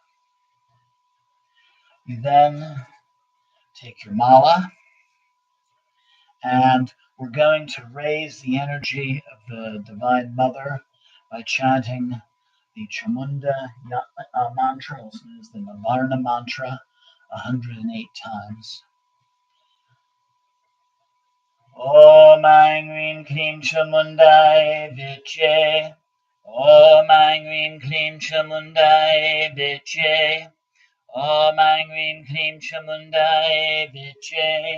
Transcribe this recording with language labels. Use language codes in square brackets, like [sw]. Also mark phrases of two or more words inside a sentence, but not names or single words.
[en] You then take your mala, and we're going to raise the energy of the Divine Mother by chanting the Chamunda mantra, also known as the Navarna mantra, 108 times. [sa] Om Aing Rim Klim Chamundai Viche. Om Aing Rim Klim Chamundai Viche. Om Aing Rim Klim Chamundai Viche.